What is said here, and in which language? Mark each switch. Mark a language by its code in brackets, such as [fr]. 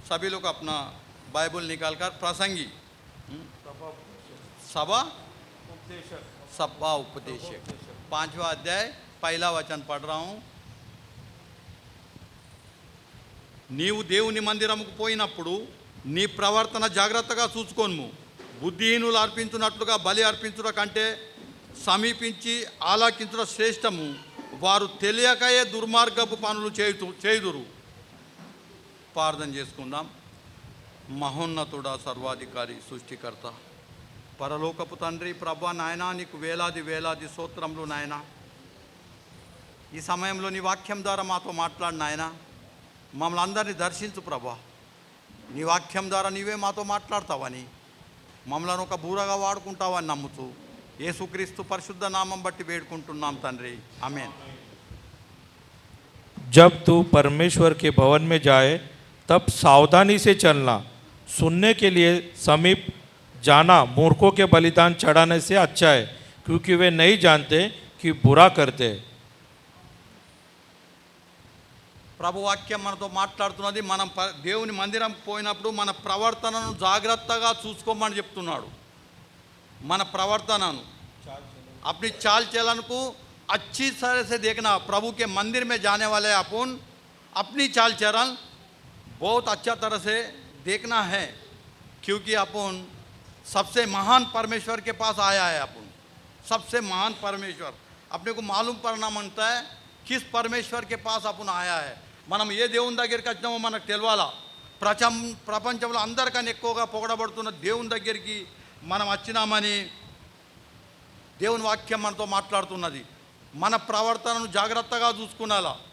[hi] सभी लोग अपना बाइबल निकाल कर प्रसंगी सभा सभा उपदेशक 5वां अध्याय पहला वचन पढ़ रहा हूँ. [te] నీవు దేవుని మందిరముకు పోయినప్పుడు నీ ప్రవర్తన జాగ్రత్తగా చూసుకోను. బుద్ధిహీనులు అర్పించున్నట్లుగా బలి అర్పించుట కంటే సమీపించి ఆలాకించుట శ్రేష్టము. వారు తెలియకయే దుర్మార్గపు పనులు చేయుదురు. ప్రార్థన చేసుకుందాం. మహోన్నతుడా, సర్వాధికారి, సృష్టికర్త, పరలోకపు తండ్రి, ప్రభా నాయనా, నీకు వేలాది వేలాది స్తోత్రములు నాయనా. ఈ సమయంలో నీ వాక్యం ద్వారా మాతో మాట్లాడు నాయనా. మమ్మల్ని అందరినీ దర్శించు ప్రభా. నీ వాక్యం ద్వారా నీవే మాతో మాట్లాడతావని, మమ్మల్ని ఒక బూరగా వాడుకుంటావని నమ్ముతూ యేసుక్రీస్తు పరిశుద్ధ నామం బట్టి వేడుకుంటున్నాం తండ్రి, ఆమేన్. [hi] जब तू परमेश्वर के भवन में जाए तब सावधानी से चलना. सुनने के लिए समीप जाना मूर्खों के बलिदान चढ़ाने से अच्छा है, क्योंकि वे नहीं जानते कि बुरा करते. [te] ప్రభు వాక్యం మనతో మాట్లాడుతున్నది. మనం దేవుని మందిరం పోయినప్పుడు మన ప్రవర్తనను జాగ్రత్తగా చూసుకోమని చెప్తున్నాడు. మన ప్రవర్తనను [hi] अपनी चाल चलन को अच्छी तरह से देखना. प्रभु के मंदिर में जाने वाले अपन अपनी चाल चलन बहुत अच्छा तरह से देखना है, क्योंकि अपन सबसे महान परमेश्वर के पास आया है. अपन सबसे महान परमेश्वर अपने को मालूम पड़ना मानता है किस परमेश्वर के पास अपन आया है. [te] మనం ఏ దేవుని దగ్గరికి వచ్చినామో మనకు తెలియాలా. ప్రపంచంలో అందరికన్నా ఎక్కువగా పొగడబడుతున్న దేవుని దగ్గరికి మనం వచ్చినామని దేవుని వాక్యం మనతో మాట్లాడుతున్నది. మన ప్రవర్తనను జాగ్రత్తగా చూసుకునాలా.